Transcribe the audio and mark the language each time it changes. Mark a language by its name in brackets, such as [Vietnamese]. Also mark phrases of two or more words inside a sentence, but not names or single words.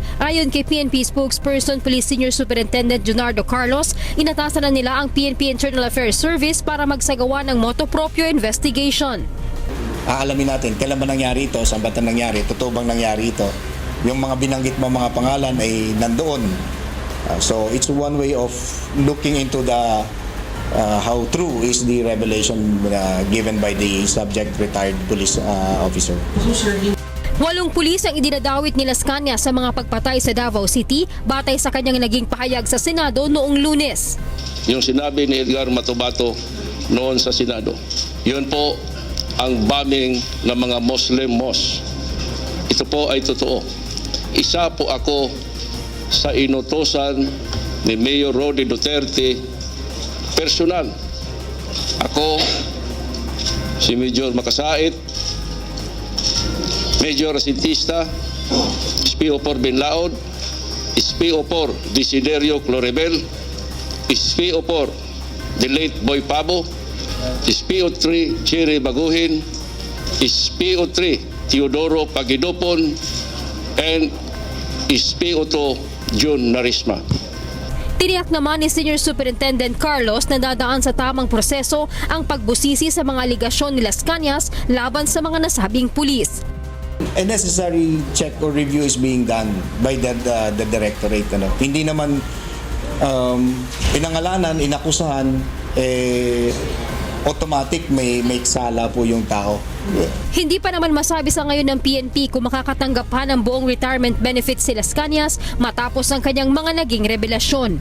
[Filipino] Ayon kay PNP spokesperson Police Senior Superintendent Junardo Carlos, inatasan na nila ang PNP Internal Affairs Service para magsagawa ng [Latin] motu proprio [Filipino] investigation. Aalamin natin kailan ba nangyari ito, saan ba ito nangyari, totoo bang nangyari ito. Yung mga binanggit mo mga pangalan ay nandoon. [English] So it's one way of looking into the how true is the revelation given by the subject retired police officer. [Filipino] 8 pulis ang idinadawit ni Las Cañas sa mga pagpatay sa Davao City batay sa kanyang naging pahayag sa Senado noong Lunes. Yung sinabi ni Edgar Matubato noon sa Senado, yun po ang bombing ng mga [English] Muslim mosque. [Filipino] Ito po ay totoo. Isa po ako sa inutosan ni Mayor Rody Duterte personal. Ako, si Major Makasait, Major Asintista, SPO4 Binlaod, SPO4 Desiderio Clorebel, SPO4 [English] the late [Filipino] Boy Pabo, SPO3 Cherry Baguhin, SPO3 Teodoro Pagidopon, and SPO2 June Narisma. Tiniyak naman ni Senior Superintendent Carlos na dadaan sa tamang proseso ang pagbusisi sa mga aligasyon ni Las Cañas laban sa mga nasabing pulis. [English] A necessary check or review is being done by the directorate. [Filipino] Hindi naman pinangalanan, inakusahan, automatic may sala po yung tao. Hindi pa naman masabi sa ngayon ng PNP kung makakatanggap pa ng buong [English] retirement benefits [Filipino] si Las Cañas matapos ang kanyang mga naging revelasyon.